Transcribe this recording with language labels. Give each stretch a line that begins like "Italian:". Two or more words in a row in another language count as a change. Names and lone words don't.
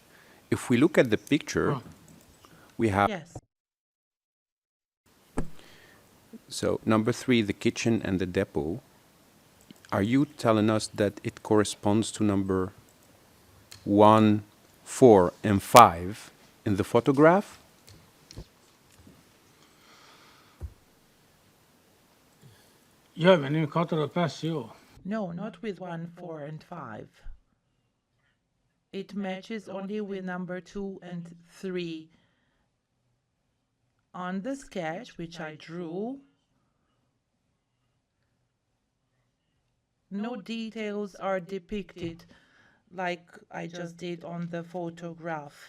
English: If we look at the picture, we have, Yes. so number 3, the kitchen and the depot. Are you telling us that it corresponds to number 1, 4, and 5 in the photograph?
Albanian: jo, me një 4 dhe 5 jo.
English: No, not with 1, 4, and 5. It matches only with number 2 and 3. On the sketch, which I drew, no details are depicted like I just did on the photograph.